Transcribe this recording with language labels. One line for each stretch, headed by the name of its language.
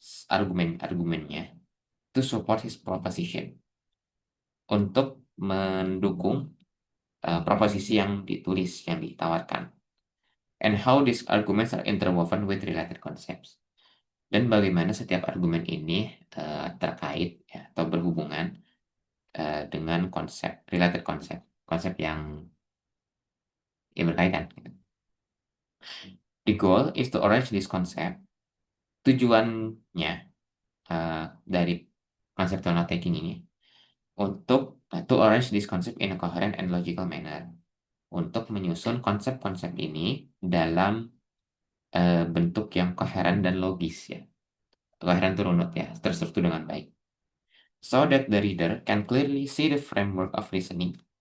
Indonesian: argumen-argumennya
English: to support his proposition,
Indonesian: untuk mendukung proposisi yang ditulis, yang ditawarkan,
English: and how these arguments are interwoven with related concepts,
Indonesian: dan bagaimana setiap argumen ini terkait ya, atau berhubungan dengan related konsep yang berkaitan.
English: The goal is to arrange this concept.
Indonesian: Tujuannya dari conceptual note taking ini untuk
English: to arrange this concept in a coherent and logical manner,
Indonesian: untuk menyusun konsep-konsep ini dalam bentuk yang koheren dan logis ya. Koheren itu runut ya, terstruktur dengan baik.
English: So that the reader can clearly see the framework of reasoning.